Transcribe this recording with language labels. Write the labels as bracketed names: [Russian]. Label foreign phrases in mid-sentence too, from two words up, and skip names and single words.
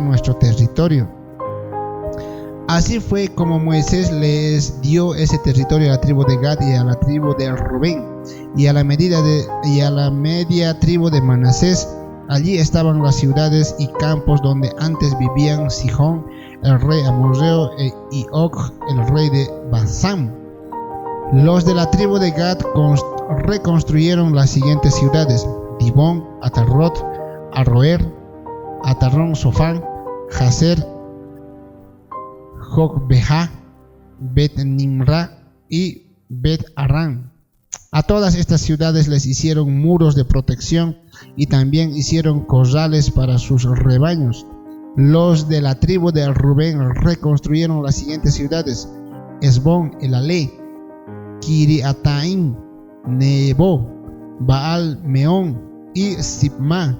[Spanish] Este será nuestro territorio. Así fue como Moisés les dio ese territorio a la tribu de Gad y a la tribu de Rubén y a la media tribu de Manasés. Allí estaban las ciudades y campos donde antes vivían Sihón, el rey amorreo, y Og, el rey de Basán. Los de la tribu de Gad reconstruyeron las siguientes ciudades: Dibón, Atarot, Aroer, Atarón Sofán, Jazer, Jogbeha, Bet Nimra y Bet Arán. A todas estas ciudades les hicieron muros de protección y también hicieron corrales para sus rebaños. Los de la tribu de Rubén reconstruyeron las siguientes ciudades: Esbón, Elalé, Kiriataim, Nebo, Baal Meón y Sibma.